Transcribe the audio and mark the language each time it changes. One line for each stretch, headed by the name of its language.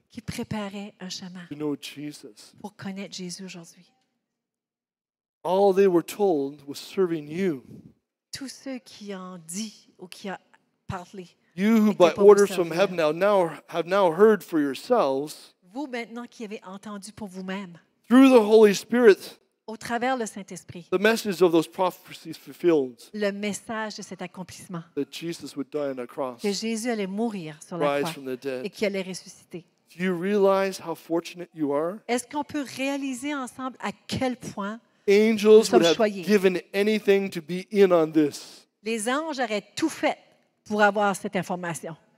French: qui préparait un chemin
English: to know Jesus.
French: pour connaître Jésus aujourd'hui.
English: All they were told was serving you.
French: Tous ceux qui ont dit ou qui ont parlé,
English: You who by orders from heaven have now heard for yourselves
French: vous maintenant qui avez entendu pour vous-même,
English: through the Holy Spirit
French: au travers le Saint-Esprit,
English: the message of those prophecies fulfilled,
French: le message de cet accomplissement,
English: that Jesus would die on a cross,
French: que Jésus allait mourir sur la
English: rise
French: croix
English: from the
French: et
English: dead.
French: qu'il allait ressusciter.
English: Do you realize how fortunate you are?
French: Est-ce qu'on peut réaliser ensemble à quel point
English: Angels
French: sommes
English: would have
French: choyés.
English: given anything to be in on this.
French: les anges auraient tout fait pour avoir cette information?